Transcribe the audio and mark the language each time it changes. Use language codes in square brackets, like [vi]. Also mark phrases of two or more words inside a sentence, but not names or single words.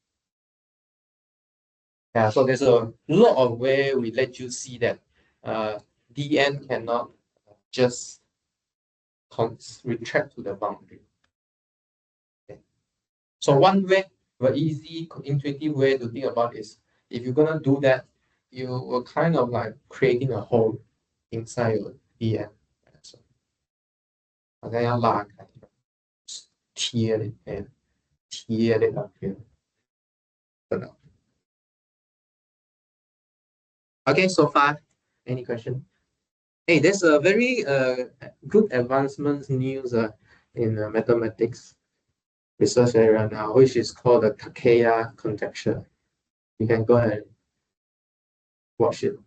[en] Yeah, so there's a lot of way we let you see that Dn cannot just retract to the boundary. Okay. So one way, very easy, intuitive way to think about is if you're gonna do that, you will kind of like creating a hole inside your Dn. So, [yue] 我哋要拉開，貼你誒，貼你入去，得啦。 [en] Okay, so far, any question? Hey, there's a very good advancements news in mathematics research area now, which is called the Takeya conjecture. You can go and watch it.